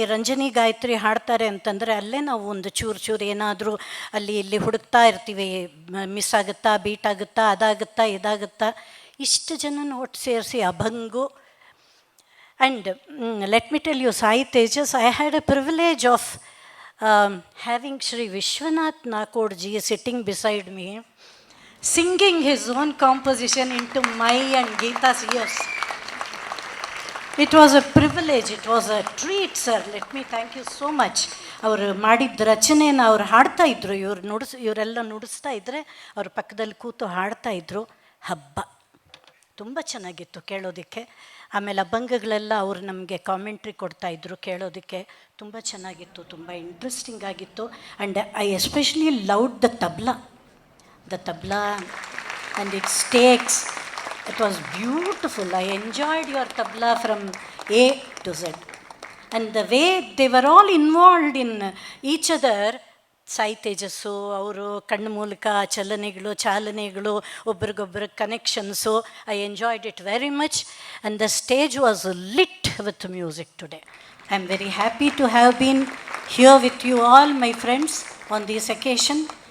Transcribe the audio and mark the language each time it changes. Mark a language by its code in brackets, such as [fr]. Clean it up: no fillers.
[kn] ರಂಜನಿ ಗಾಯತ್ರಿ ಹಾಡ್ತಾರೆ ಅಂತಂದರೆ ಅಲ್ಲೇ ನಾವು ಒಂದು ಚೂರು ಏನಾದರೂ ಅಲ್ಲಿ ಇಲ್ಲಿ ಹುಡುಕ್ತಾ ಇರ್ತೀವಿ. ಮಿಸ್ ಆಗುತ್ತಾ, ಬೀಟ್ ಆಗುತ್ತಾ, ಅದಾಗುತ್ತಾ, ಇದಾಗುತ್ತಾ. ಇಷ್ಟು ಜನನ ಒಟ್ಟು ಸೇರಿಸಿ ಅಭಂಗು. [en] And let me tell you, Sai Tejas, I had a privilege of having Shri Vishwanath Nakod ji sitting beside me, singing his own composition into my and Geeta's ears. It was a privilege, it was a treat, sir. Let me thank you so much. [kn] ಅವರು ಮಾಡಿದ ರಚನೆಯನ್ನು ಅವ್ರು ಹಾಡ್ತಾ ಇದ್ರು. ಇವರೆಲ್ಲ ನುಡಿಸ್ತಾ ಇದ್ದರೆ ಅವ್ರ ಪಕ್ಕದಲ್ಲಿ ಕೂತು ಹಾಡ್ತಾ ಇದ್ರು. ಹಬ್ಬ ತುಂಬ ಚೆನ್ನಾಗಿತ್ತು ಕೇಳೋದಕ್ಕೆ. ಆಮೇಲೆ ಅಭಂಗಗಳೆಲ್ಲ ಅವರು ನಮಗೆ ಕಾಮೆಂಟ್ರಿ ಕೊಡ್ತಾಯಿದ್ರು, ಕೇಳೋದಕ್ಕೆ ತುಂಬ ಚೆನ್ನಾಗಿತ್ತು, ತುಂಬ ಇಂಟ್ರೆಸ್ಟಿಂಗ್ ಆಗಿತ್ತು. [en] And I especially loved the tabla and its takes. It was beautiful. I enjoyed your tabla from A to Z. And the way they were all involved in each other [kn] Sai ತೇಜಸ್ಸು ಅವರು ಕಣ್ಣು ಮೂಲಕ ಚಲನೆಗಳು ಚಾಲನೆಗಳು ಒಬ್ರಿಗೊಬ್ಬರ connections, [en] I enjoyed it very much and the stage was lit with music today. I am very happy to have been here with you all my friends on this occasion.